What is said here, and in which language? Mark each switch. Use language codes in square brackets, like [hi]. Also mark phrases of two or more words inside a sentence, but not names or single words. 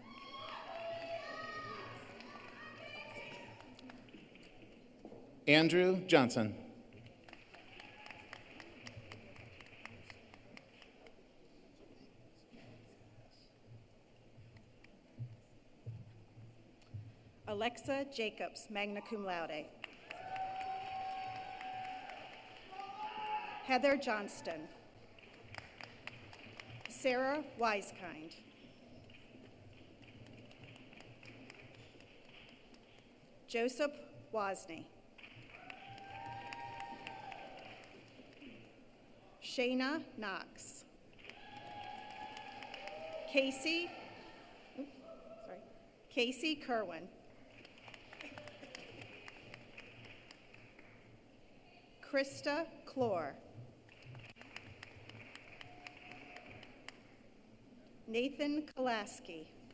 [en] Andrew Johnson. Alexa Jacobs, [la] magna cum laude. [en] Heather Johnston. Sarah Wisekind. Joseph Wozni. Shayna Knox. Casey Kerwin. Krista Clore. Nathan Kolaski.